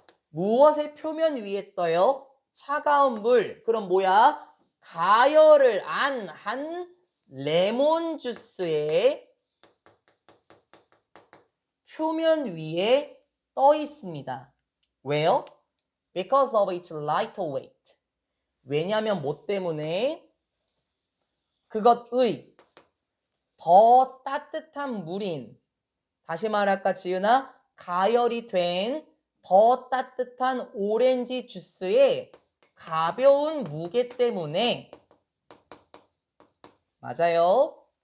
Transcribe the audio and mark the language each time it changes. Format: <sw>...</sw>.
<ko>무엇의 표면 위에 떠요? 차가운 물. 그럼 뭐야? 가열을 안 한 레몬 주스의 표면 위에 떠 있습니다. 왜요?</ko> <en>Because of its lighter weight.</en> <ko>왜냐면 뭐 때문에? 그것의 더 따뜻한 물인, 다시 말할까 지은아? 가열이 된 더 따뜻한 오렌지 주스의 가벼운 무게 때문에 맞아요.</ko>